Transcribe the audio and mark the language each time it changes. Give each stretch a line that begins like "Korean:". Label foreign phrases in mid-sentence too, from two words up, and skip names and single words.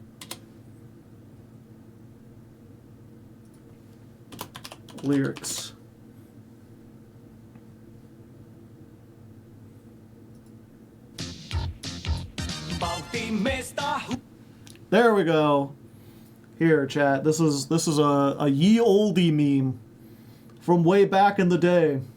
English: Lyrics. There we go. Here, chat. This is a ye olde meme from way back in the day.